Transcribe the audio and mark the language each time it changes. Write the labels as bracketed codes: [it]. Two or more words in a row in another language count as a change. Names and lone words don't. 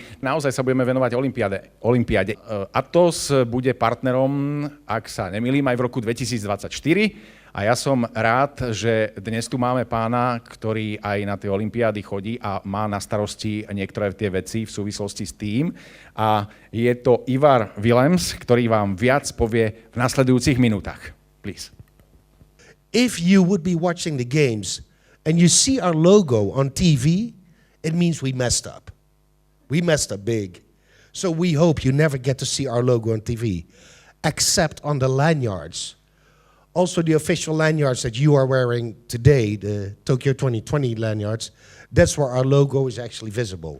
[sk] Naozaj sa budeme venovať Olympiáde. Atos bude partnerom, ak sa nemýlim, aj v roku 2024. A ja som rád, že dnes tu máme pána, ktorý aj na tie olympiády chodí a má na starosti niektoré tie veci v súvislosti s tým. A je to Ivara Willemse, ktorý vám viac povie v nasledujúcich minútach. [en] Please. If you would be watching the games and you see our logo on TV, it means we messed up. We messed up big. So we hope you never get to see our logo on TV, except on the lanyards. Also the official lanyards that you are wearing today, the Tokyo 2020 lanyards, that's where our logo is actually visible.